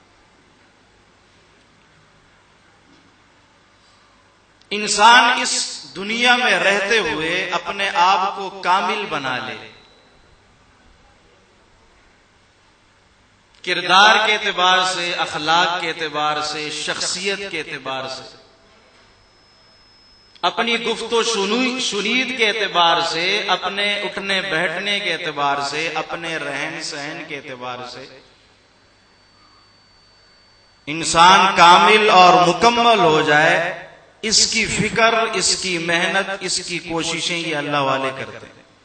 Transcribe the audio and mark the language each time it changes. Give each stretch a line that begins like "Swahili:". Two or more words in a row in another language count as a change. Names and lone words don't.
Urdu: انسان اس دنیا میں رہتے ہوئے اپنے آپ کو کامل بنا لے، کردار کے اعتبار سے، اخلاق کے اعتبار سے، شخصیت کے اعتبار سے، اپنی گفت و شنید کے اعتبار سے، اپنے اٹھنے بیٹھنے کے اعتبار سے، اپنے رہن سہن کے اعتبار سے انسان کامل اور مکمل ہو جائے، اس کی فکر، اس کی محنت، اس کی کوششیں یہ اللہ والے کرتے ہیں۔